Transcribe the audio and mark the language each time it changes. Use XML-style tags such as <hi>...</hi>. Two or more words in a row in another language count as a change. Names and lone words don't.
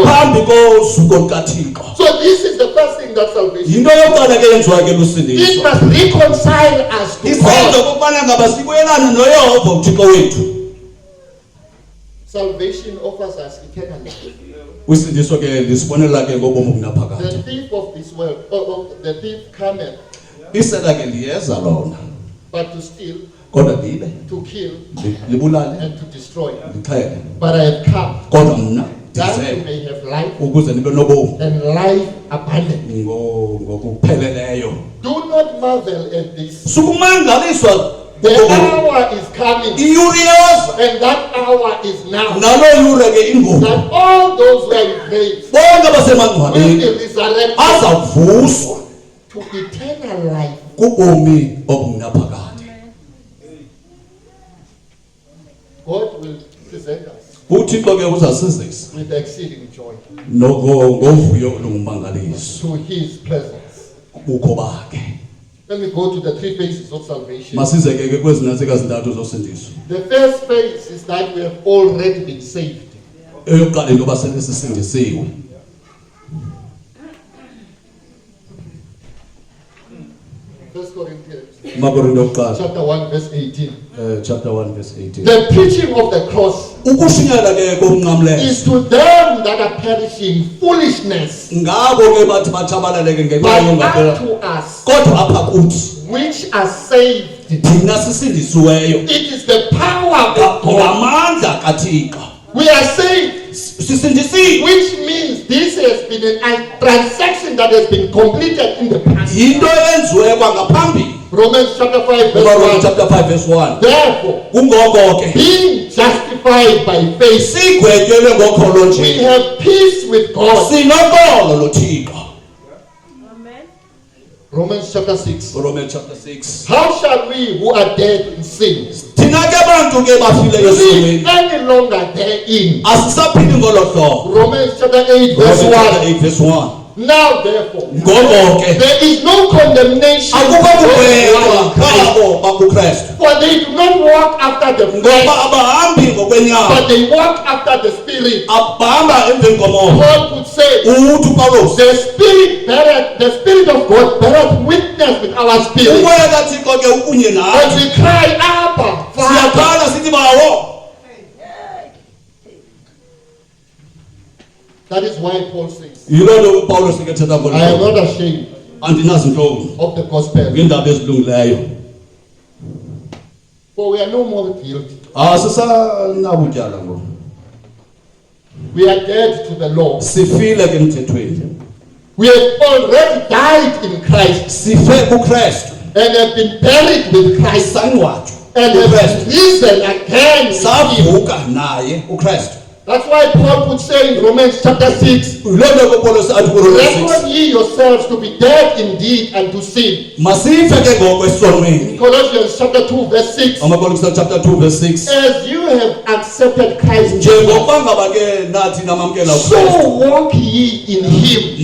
<xh>phambi kosuku lukaThixo.</xh> <en>So this is the first thing that salvation.</en> <xh>Yinto yokuqala ke yenziwa ke</xh> <en>It</en> <xh>lusindiso.</xh> <en>must reconcile us to</en> <xh>Isenzo</xh> <en>God.</en> <xh>kokubana ngaba sibuyelane noYehova uThixo wethu.</xh> <en>Salvation offers us eternal life.</en> <xh>Usindiso ke lisibonela ke ngobomi</xh> <en>The</en> <xh>obunaphakade.</xh> <en>thief of this world, the thief cometh,</en> <xh>Isela ke liyeza lona</xh> <en>but to steal,</en> <xh>kodwa libe</xh> <en>to kill,</en> <xh>libulale</xh> <en>and to destroy.</en> <xh>lixhele.</xh> <en>But I have come</en> <xh>Kodwa mna</xh> <en>that you</en> <xh>ndize</xh> <en>may have life</en> <xh>ukuze nibe nobomi</xh> <en>and life abundant.</en> <xh>ngokupheleleyo.</xh> <en>Do not marvel at this.</en> <xh>Sukumangaliswa</xh> <en>The hour is coming,</en> <xh>iyure iyoza</xh> <en>and that hour is now.</en> <xh>nalo yure ke ingoku</xh> <en>That all those who are in grace</en> <xh>bonke</xh> <en>will</en> <xh>abasemangcwabeni</xh> <en>be resurrected</en> <xh>azavuswa</xh> <en>to eternal life.</en> <xh>kubomi obunaphakade.</xh> <en>God will present us</en> <xh>uThixo ke uzasizisa</xh> <en>with exceeding joy</en> <xh>ngovuyo olungumangaliso</xh> <en>to His presence.</en> <xh>ubukho bakhe.</xh> <en>Let me go to the three phases of salvation.</en> <xh>Masize ke kwezi nantsika zintathu zosindiso.</xh> <en>The first phase is that we have already been saved.</en> <xh>Eyokuqala into yoba sesisindisiwe.</xh> <en>First Corinthians</en> <xh>Makorinto okuqala</xh> <en>chapter 1 verse 18. chapter 1 verse 18. The preaching of the cross</en> <xh>Ukushinyela ke komnqamlezo</xh> <en>is to them that are perishing foolishness,</en> <xh>ngabo ke bathi bathabalaleke ngenxa</xh> <en>but</en> <xh>yongaphela.</xh> <en>unto us</en> <xh>Kodwa apha kuthi</xh> <en>which are saved,</en> <xh>thina sisindisiweyo</xh> <en>it is the power of God.</en> <xh>ngamandla kaThixo.</xh> <en>We are saved,</en> <xh>Sisindisiwe.</xh> <en>which means this has been a transaction that has been completed in the past.</en> <xh>Yinto yenziwe kwangaphambili.</xh> <en>Romans chapter 5 verse Romans 1. chapter 5 verse 1. Therefore,</en> <xh>Kungoko ke</xh> <en>being justified by faith,</en> <xh>sigwetyelwe ngokholo</xh> <en>we</en> <xh>nje</xh> <en>have peace with God.</en> <xh>sinokolo loThixo.</xh> <en>Romans chapter 6. Romans chapter 6. How shall we who are dead in sin</en> <xh>Thina ke bantu ke bafileyo</xh> <en>live</en> <xh>esonweni</xh> <en>any longer therein?</en> <xh>asisaphili ngolo hlobo.</xh> <en>Romans chapter 8 Romans verse chapter 1. 8 verse 1. Now therefore,</en> <xh>Ngoko ke</xh> <en>there is no condemnation</en> <xh>akukho</xh> <en>for those who</en> <xh>kubekwa</xh> <en>are in Christ,</en> <xh>kwabo bakuKristu.</xh> <en>for they do not walk after the</en> <xh>Ngoba</xh> <en>flesh,</en> <xh>abahambi ngokwenyama</xh> <en>but they walk after the spirit.</en> <xh>abahamba emveni komoya.</xh> <en>Paul could say,</en> <xh>Uthi uPawulos</xh> <en>the spirit of God beareth witness with our spirit.</en> <xh>umoya kaThixo ke ukunye</xh> <en>As</en> <xh>nathi.</xh> <en>we cry, Abba, Father.</en> <xh>Siyakhala sithi bawo.</xh> <en>That is why Paul says,</en> <xh>Yiloo nto uPawulos ke ethetha ngolo</xh> <en>I am</en> <xh>hlobo.</xh> <en>not ashamed</en> <xh>Andinazintloni</xh> <en>of the gospel,</en> <xh>ngeendaba ezilungileyo.</xh> <en>for we are no more guilty.</en> <xh>Asisanabutywala ngoku.</xh> <en>We are dead to the law.</en> <xh>Sifile ke emthethweni.</xh> <en>We have already died in Christ</en> <xh>Sife kuKristu.</xh> <en>and have been buried with Christ</en> <xh>Sangcwatywa</xh> <en>and have</en> <xh>kuKristu.</xh> <en>risen again with him.</en> <xh>Savuka naye uKristu.</xh> <en>That's why Paul would say in Romans chapter 6,</en> <xh>Yiloo nto ke uPawulos athi kuRomans 6.</xh> <en>reckon ye yourselves to be dead indeed unto sin.</en> <xh>Masife ke ngoko esonweni.</xh> <en>In Colossians chapter 2 verse 6,</en> <xh>Amakolosai</xh> <en>chapter 2 verse 6. as you have accepted Christ Jesus,</en> <xh>Njengokuba ngaba ke nathi namamkela uKristu.</xh> <en>so walk ye in him.</en>